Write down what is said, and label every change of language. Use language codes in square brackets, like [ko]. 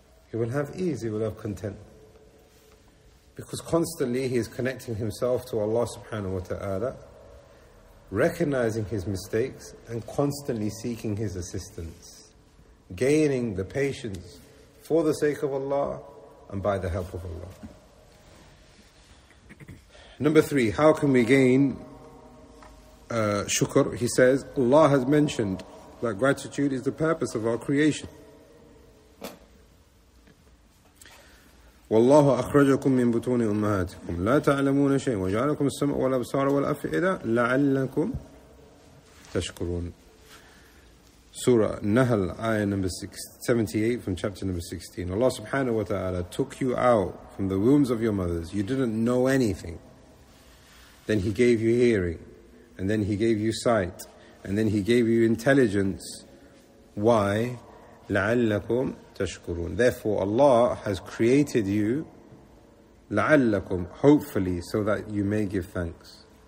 [en] He will have ease, he will have content. Because constantly he is connecting himself to Allah subhanahu wa ta'ala, recognizing his mistakes and constantly seeking his assistance, gaining the patience for the sake of Allah and by the help of Allah. Number three, how can we gain shukr? He says, Allah has mentioned that gratitude is the purpose of our creation. [ar] وَاللَّهُ أَخْرَجَكُمْ مِنْ بُطُونِ أُمَّهَاتِكُمْ لَا تَعْلَمُونَ شَيْءٍ وَجَعَلَكُمْ السَّمْعَ وَالْأَبْصَارَ وَالْأَفْئِدَةَ لَعَلَّكُمْ تَشْكُرُونَ [en] Surah Nahl, ayah number 78 from chapter number 16. Allah subhanahu wa ta'ala took you out from the wombs of your mothers. You didn't know anything. Then He gave you hearing. And then He gave you sight. And then he gave you intelligence. Why? [ar] لَعَلَّكُمْ تَشْكُرُونَ. [en] Therefore, Allah has created you, [ar] لَعَلَّكُمْ, [en] hopefully, so that you may give thanks.